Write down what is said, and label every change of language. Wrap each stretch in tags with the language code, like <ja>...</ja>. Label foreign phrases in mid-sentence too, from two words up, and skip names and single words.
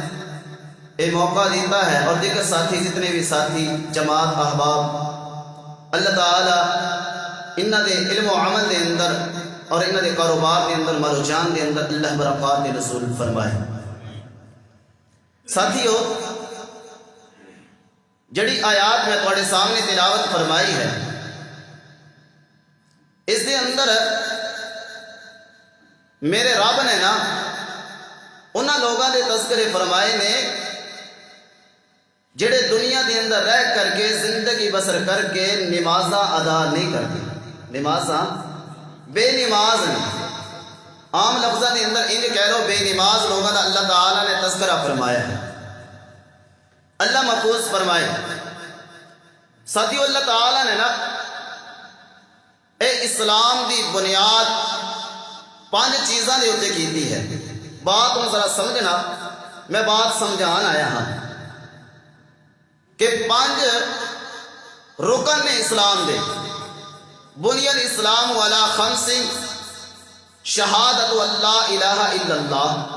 <ur>یہ موقع دیتا ہے</ur> <pa>اور دیگر ساتھی جتنے بھی ساتھی جماعت احباب اللہ تعالی انہاں دے علم و عمل دے اندر اور انہاں دے کاروبار دے اندر مال و جان دے اندر اللہ برکات دے نزول فرمائے۔ ساتھیو، جڑی آیات میں تواڈے سامنے تلاوت فرمائی ہے، اس دے اندر میرے رب نے نا انہاں لوگاں دے تذکرے فرمائے نے جڑے دنیا دے اندر رہ کر کے زندگی بسر کر کے نمازاں ادا نہیں کرتے، نمازاں بے نماز نہیں۔ عام لفظاں دے اندر انج کہہ لو بے نماز لوگاں دا اللہ تعالی نے تذکرہ فرمایا ہے، اللہ محفوظ فرمائے۔ ساتھیو، اللہ تعالی نے نا اے اسلام دی بنیاد 5 چیزاں دے اوتے کیتی ہے۔ بات ہوں ذرا سمجھنا، میں بات سمجھان آیا ہاں کہ 5 رکن نے اسلام دے۔</pa> <ar>بنی الاسلام علی 5 شہادت اللہ الہ الا اللہ۔</ar>